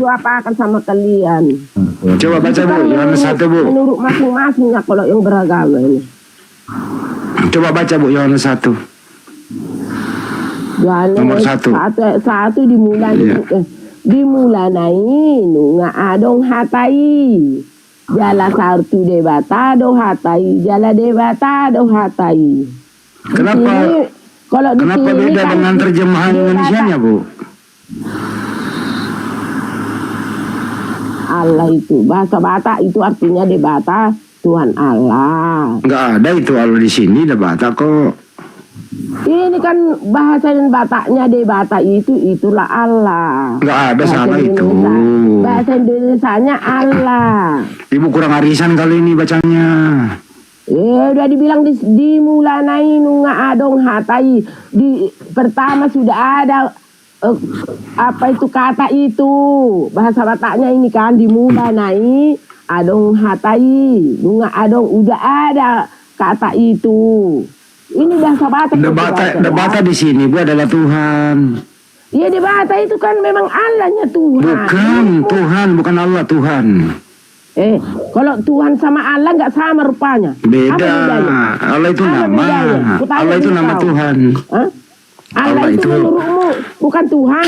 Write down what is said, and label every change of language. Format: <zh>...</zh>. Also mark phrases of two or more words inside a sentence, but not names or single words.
<id>bodoh apa akan sama kalian. Coba baca Bu, Yohanes 1 Bu. Menurut masing-masingnya kalau yang beragama ini. Coba baca Bu, Yohanes 1. Nomor 1. Satu dimulai. Dimulai</id> <bbc>nunga adong hatai. Jala sartu debata do hatai. Jala debata do hatai.</bbc> <id>Kenapa beda dengan terjemahan Indonesianya Bu? Allah itu bahasa Batak itu artinya debata Tuhan Allah. Nggak ada itu Allah di sini debata kok. Ini kan bahasa dan Bataknya debata itulah Allah. Nggak ada Bahasa salah itu. Bahasa Indonesianya Allah. Ibu kurang arisan kali ini bacanya. Udah dibilang dimulai</id> <bbc>nunga adong hatai.</bbc> <id>Pertama sudah ada apa itu kata itu bahasa Bataknya ini kan dimulai</id> <bbc>adong hatai nunga adong</bbc> <id>udah ada kata itu. Ini bahasa Batak. Debata di sini Bu adalah Tuhan. Iya debata itu kan memang Allahnya Tuhan. Bukan Tuhan, bukan Allah Tuhan. Kalau Tuhan sama Allah nggak sama rupanya. Beda. Allah itu nama. Allah itu nama Tuhan. Allah itu menurutmu bukan Tuhan.</id>